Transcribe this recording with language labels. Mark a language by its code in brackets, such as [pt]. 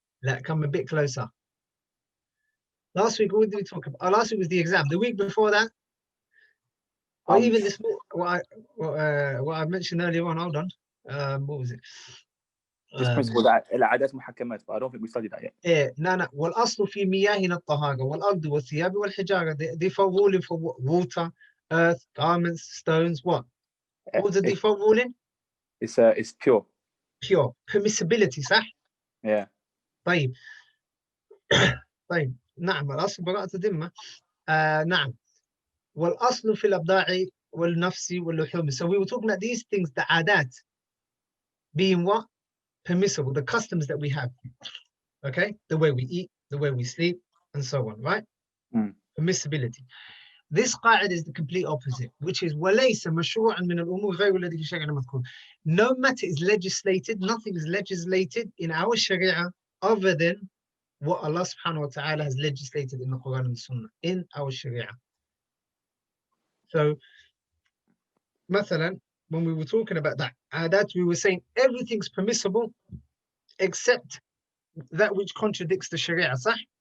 [en] Like, come a bit closer. Last week, what did we talk about? Last week was the exam. The week before that, or even this, what I mentioned earlier on. Hold on. What was it? This principle that [ar] العادات محكمات. [en] I don't think we studied that yet. No. [ar] والأصل في مياهنا الطهارة والأرض والثياب والحجارة. [en] The default ruling for water, earth, garments, stones. What? What was the default ruling? It's pure. Pure. Permissibility, [ar] صح? [en] Yeah. [ar] طيب. نعم الأصل براءة الذمة. نعم. والأصل في الأبداع والنفس واللحوم. [en] So we were talking about these things, the adat, being what? Permissible, the customs that we have. Okay? The way we eat, the way we sleep, and so on, right? Permissibility. This qa'idah is the complete opposite, which is [ar] وَلَيْسَ مَشْرُوعًا مِنَ الْأُمُورِ غَيْرُ الَّذِي فِي شَرْعِنَا مَذْكُورٍ. [en] No matter is legislated, nothing is legislated in our Sharia other than what Allah subhanahu wa ta'ala has legislated in the Quran and Sunnah, in our Sharia. So, [ar] مثلا, [en] when we were talking about that, we were saying everything's permissible except that which contradicts the Sharia, [ar] صح?